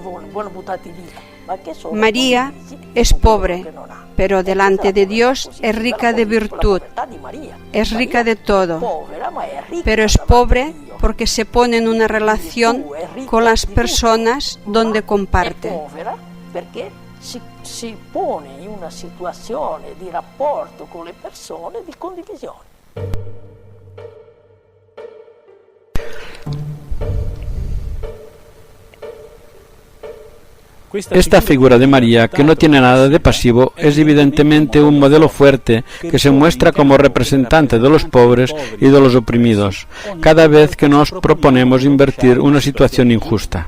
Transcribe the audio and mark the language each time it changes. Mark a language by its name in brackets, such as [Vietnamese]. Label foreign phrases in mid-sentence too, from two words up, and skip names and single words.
[Spanish] María es pobre, pero delante de Dios es rica de virtud, es rica de todo, pero es pobre porque se pone en una relación con las personas donde comparte. [Italian] Si pone in una situazione di rapporto con le persone di condivisione. [Spanish] Esta figura de María, que no tiene nada de pasivo, es evidentemente un modelo fuerte que se muestra como representante de los pobres y de los oprimidos, cada vez que nos proponemos invertir una situación injusta.